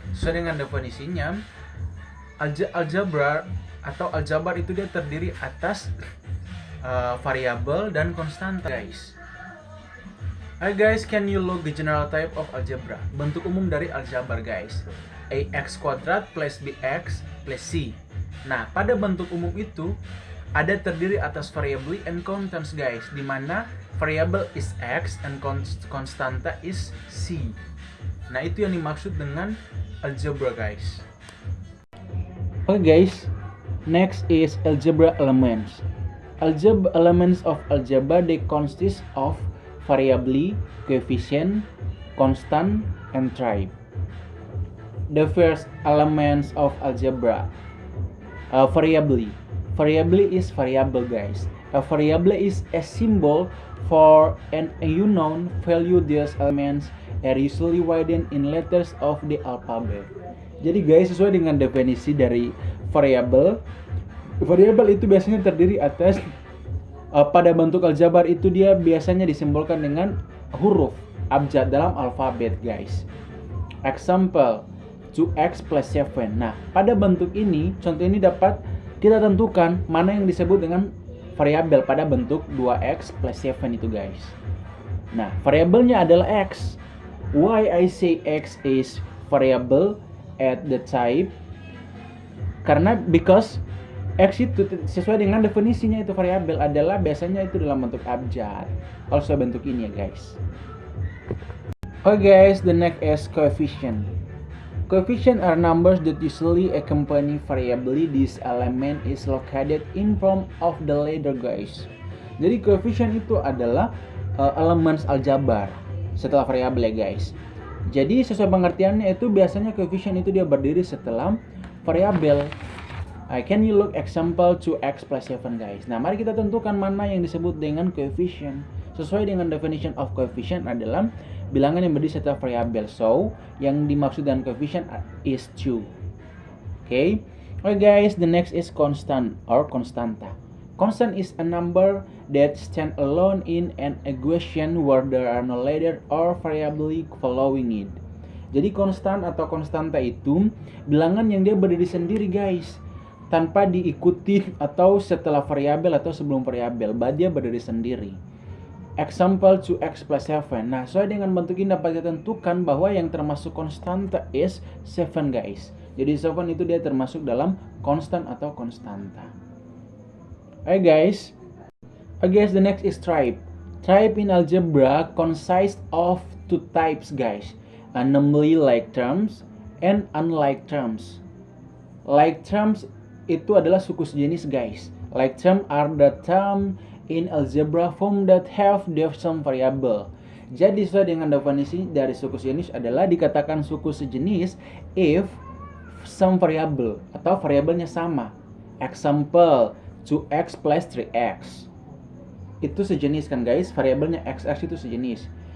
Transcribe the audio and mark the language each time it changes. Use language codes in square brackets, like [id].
[id] Sesuai dengan definisinya, algebra atau aljabar itu dia terdiri atas variabel dan konstanta guys. [en] Alright guys, can you look the general type of algebra? [id] Bentuk umum dari aljabar guys. Ax kuadrat plus bx plus c. Nah, pada bentuk umum itu ada terdiri atas variable and constants guys, di mana [en] variable is x [id] and konstanta is c. Nah, itu yang dimaksud dengan algebra guys. [en] Okay guys, next is algebra elements. Elements of algebra, they consist of variable, coefficient, constant, and type. The first elements of algebra, variable. Variable is variable guys. A variable is a symbol for an unknown value. These elements are usually written in letters of the alphabet. [id] Jadi guys, sesuai dengan definisi dari variable, variable itu biasanya terdiri atas pada bentuk aljabar itu dia biasanya disimbolkan dengan huruf abjad dalam alfabet guys. Example 2x plus 7. Nah, pada bentuk ini, contoh ini dapat kita tentukan mana yang disebut dengan variabel pada bentuk 2x plus 7 itu guys. Nah, variabelnya adalah x. [en] Why I say x is variable at the type? [id] Karena because x itu sesuai dengan definisinya itu variabel adalah biasanya itu dalam bentuk abjad. Kalau sesuai bentuk ini ya guys. [en] Okay guys, the next is coefficient. Coefficient are numbers that usually accompany variable. This element is located in front of the letter guys. [id] Jadi coefficient itu adalah elements aljabar setelah variabel ya guys. Jadi sesuai pengertiannya itu biasanya coefficient itu dia berdiri setelah variabel. [en] Can you look example 2x plus 7 guys. [id] Nah, mari kita tentukan mana yang disebut dengan coefficient. Sesuai dengan [en] definition of coefficient [id] adalah bilangan yang berdiri setelah variabel. So, yang dimaksud dengan coefficient is 2. [en] Okay guys, the next is constant or constanta. Constant is a number that stand alone in an equation where there are no letter or variable following it. [id] Jadi konstan atau konstanta itu bilangan yang dia berdiri sendiri guys, tanpa diikuti atau setelah variabel atau sebelum variabel, dia berdiri sendiri. Example 2x plus 7. Nah, sesuai dengan bentuk ini dapat kita tentukan bahwa yang termasuk konstanta is 7 guys. Jadi 7 itu dia termasuk dalam konstan atau konstanta. [en] Alright guys. The next is type. Type in algebra consists of two types guys, namely like terms and unlike terms. Like terms [id] itu adalah suku sejenis [en] guys. Like term are the term in algebra form that have some variable. [id] Jadi sesuai dengan definisi dari suku sejenis adalah dikatakan suku sejenis [en] if some variable [id] atau variabelnya sama. Example 2x plus 3x. Itu sejenis kan guys, variabelnya x itu sejenis.